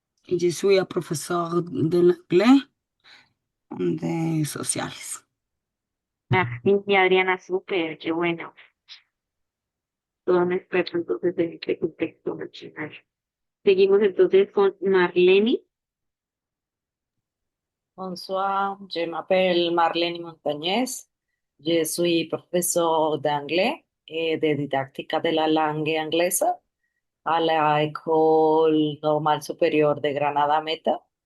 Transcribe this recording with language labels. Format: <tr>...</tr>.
<fr>Je suis professeur de l'anglais de sociales.</fr> <es>Merci, Adriana, súper, qué bueno. Todo un experto entonces en este contexto nacional. Seguimos entonces con Marlene.</es> <fr>Bonsoir, je m'appelle Marlène Montagnès. Je suis professeur d'anglais et de didactique de la langue anglaise à l'École normale supérieure de Granada Meta.</fr>